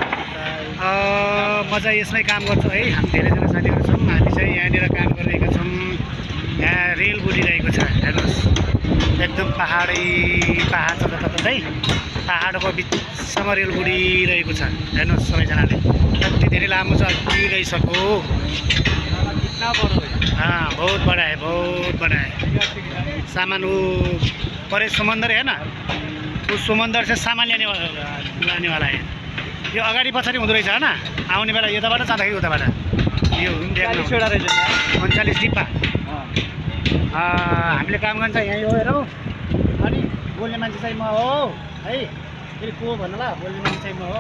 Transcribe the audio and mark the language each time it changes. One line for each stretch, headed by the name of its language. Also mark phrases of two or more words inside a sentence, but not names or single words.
Nepali: म चाहिँ यसमै काम गर्छु है। हामी धेरैजना साथीहरू छौँ। हामी चाहिँ यहाँनिर काम गरिरहेका छौँ। यहाँ रेल कुदिरहेको छ हेर्नुहोस् एकदम पहाड छ जताततै पहाडको बिचसम्म रेल कुदिरहेको छ। हेर्नुहोस् सबैजनाले कति धेरै लामो छ अति गइसक्यो।
Hindi: हाँ बहुत बड़ा है सामान वो परे समंदर है ना उस समंदर से सामान लाने वाला है।
Nepali: यो अगाडि पछाडि हुँदो रहेछ हैन आउने बेला यताबाट जाँदाखेरि उताबाट यो 39 डिब्बा हामीले काम गर्छ यहाँ यो हेरौ। अनि बोल्ने मान्छे चाहिँ म हो है फेरि को भन्नु ल बोल्ने मान्छे चाहिँ म हो।